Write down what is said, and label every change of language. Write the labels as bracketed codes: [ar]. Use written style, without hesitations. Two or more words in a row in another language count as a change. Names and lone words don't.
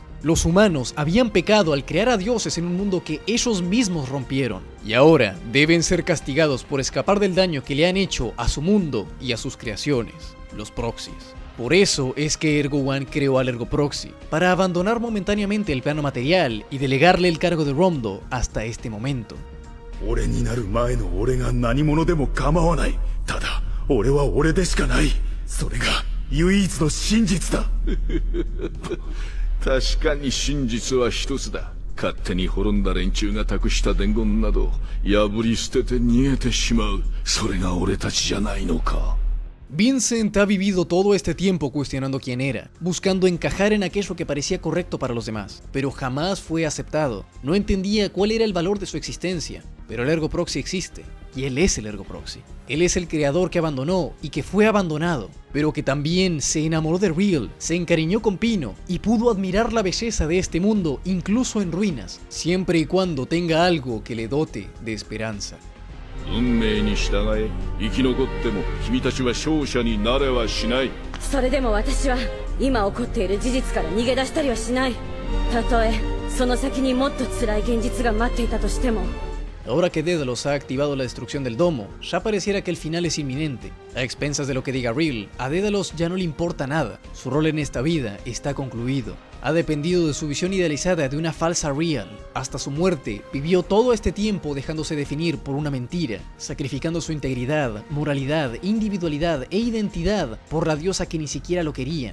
[es] Los humanos habían pecado al crear a dioses en un mundo que ellos mismos rompieron, y ahora deben ser castigados por escapar del daño que le han hecho a su mundo y a sus creaciones, los proxies. Por eso es que Ergo One creó al Ergo Proxy, para abandonar momentáneamente el plano material y delegarle el cargo de Romdo hasta este momento. [ja] 俺になる前の俺が何者でも構わない。ただ、俺は俺でしかない。それが唯一の真実だ。確かに真実は一つだ。勝手に滅んだ連中が託した伝言など破り捨てて逃げてしまう。それが俺たちじゃないのか。 [es] Vincent ha vivido todo este tiempo cuestionando quién era, buscando encajar en aquello que parecía correcto para los demás, pero jamás fue aceptado. No entendía cuál era el valor de su existencia, pero el Ergo Proxy existe, y él es el Ergo Proxy. Él es el creador que abandonó y que fue abandonado, pero que también se enamoró de Real, se encariñó con Pino y pudo admirar la belleza de este mundo incluso en ruinas, siempre y cuando tenga algo que le dote de esperanza. [ja] 運命に従え、生き残っても君たちは勝者になれはしない。それでも私は今起こっている事実から逃げ出したりはしない。たとえその先にもっと辛い現実が待っていたとしても。 [es] Ahora que Daedalus ha activado la destrucción del domo, ya pareciera que el final es inminente. A expensas de lo que diga Real, a Daedalus ya no le importa nada. Su rol en esta vida está concluido. Ha dependido de su visión idealizada de una falsa Real. Hasta su muerte, vivió todo este tiempo dejándose definir por una mentira, sacrificando su integridad, moralidad, individualidad e identidad por la diosa que ni siquiera lo quería.